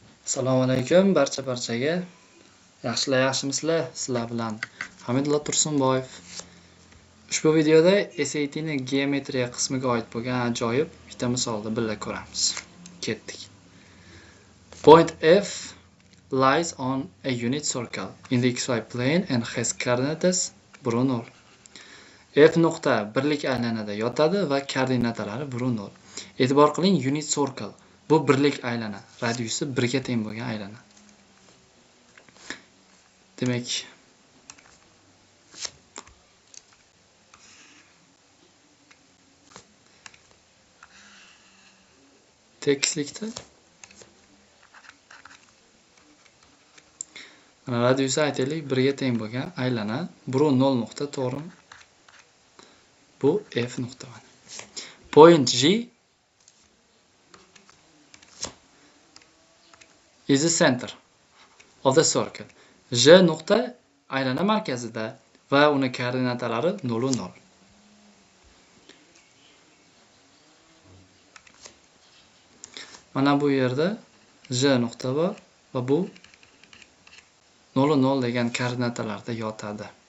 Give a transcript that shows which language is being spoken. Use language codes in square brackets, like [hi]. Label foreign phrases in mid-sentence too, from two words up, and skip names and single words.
[uz] Assalomu alaykum barchaga. Yaxshimisizlar? Sizlar bilan Hamidullo Tursunboyev. Ushbu videoda SAT ning geometriya qismiga oid bo'lgan ajoyib bitta misolni birga ko'ramiz. Ketdik. [en] Point F lies on a unit circle in the xy plane and has coordinates 0. [uz] F nuqta birlik aylanada yotadi va koordinatalari 0. E'tibor qiling, [en] unit circle. [uz] Bu birlik aylana, radiusi 1 ga teng bo'lgan aylana. Demak, tekislikda mana radiusi aytaylik 1 ga teng bo'lgan aylana, bu 0 nuqta, to'g'rimi? Bu F nuqta. [en] Point G is the center of the circle. [uz] J nuqta aylana markazida va uni koordinatalari 0, 0. Mana bu yerda J nuqta bor va bu 0, 0 degan koordinatalarda yotadi.